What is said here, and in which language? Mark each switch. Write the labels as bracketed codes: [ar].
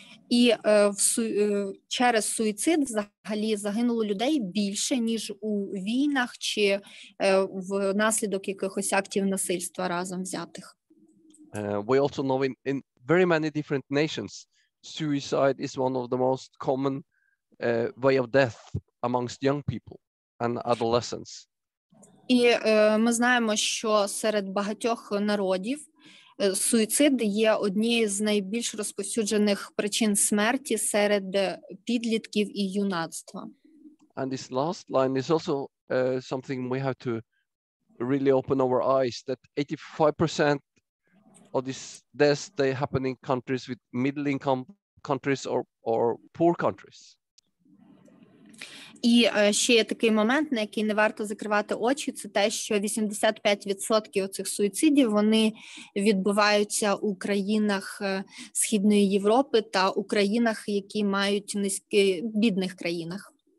[uk] І через суїцид взагалі загинуло людей більше, ніж у війнах чи внаслідок якихось актів насильства разом взятих. [en] We also know in very many different nations, suicide is one of the most common way of death amongst young people and adolescents. [uk] І ми знаємо, що серед багатьох народів суїцид є однією з найбільш розповсюджених причин смерті серед підлітків і юнацтва. [en] And this last line is also something we have to really open our eyes, that 85% of these deaths, they happen in countries with middle income countries or poor countries. [uk] І ще є такий момент, на який не варто закривати очі, це те, що 85% цих суїцидів, вони відбуваються у країнах Східної Європи та у країнах, які мають бідних країнах.